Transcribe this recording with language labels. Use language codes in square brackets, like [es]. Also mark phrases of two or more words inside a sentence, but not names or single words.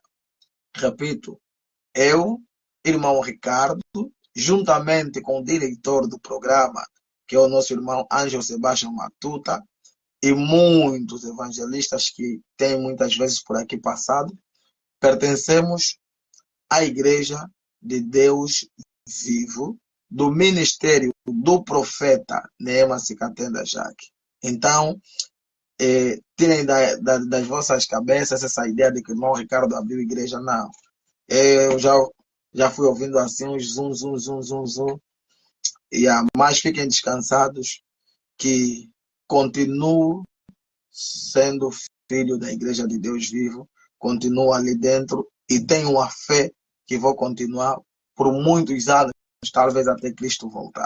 [pt] Repito, eu, irmão Ricardo, juntamente com o diretor do programa, que é o nosso irmão Ângelo Sebastião Matuta, e muitos evangelistas que têm muitas vezes por aqui passado, pertencemos à Igreja de Deus Vivo, do ministério do profeta Neema Cicatenda Jaque. Então, tirem das vossas cabeças essa ideia de que o irmão Ricardo abriu igreja. Não. Eu já fui ouvindo assim uns zum, zum, zum, zum, zum. Mas fiquem descansados que continuo sendo filho da Igreja de Deus Vivo, continuo ali dentro e tenho a fé que vou continuar por muitos anos, talvez até Cristo voltar.